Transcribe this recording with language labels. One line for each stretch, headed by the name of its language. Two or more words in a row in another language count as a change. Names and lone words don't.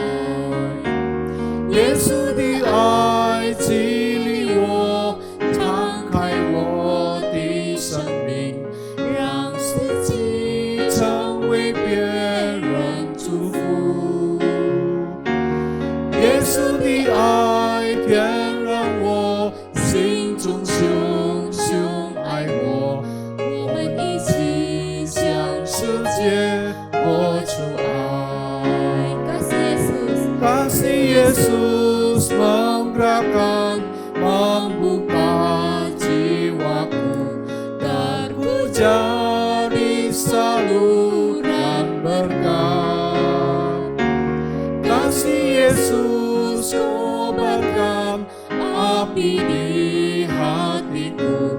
Chinese: 耶穌的愛激勵我，敞開我的生命，讓自己成為別人祝福。耶穌的愛點燃我心中熊熊愛我，我們一起向世界活出愛。
Indonesian: Kasih Yesus menggerakkan, membuka jiwaku, terjadi saluran berkat. Kasih Yesus kobarkan api di hatiku.